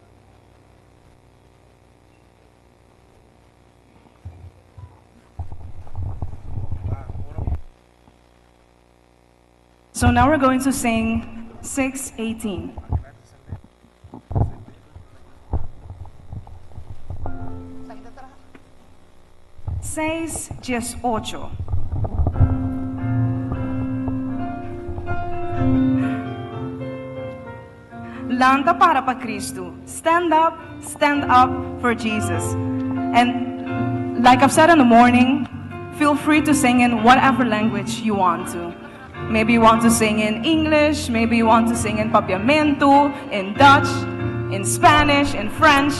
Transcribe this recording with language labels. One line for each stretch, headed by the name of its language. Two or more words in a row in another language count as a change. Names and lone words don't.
English: So now we're going to sing 6:18.
Spanish: Seis, 18. Lanta para Cristo.
English: Stand up for Jesus. And like I've said in the morning, feel free to sing in whatever language you want to. Maybe you want to sing in English, maybe you want to sing in Papiamento, in Dutch, in Spanish, in French.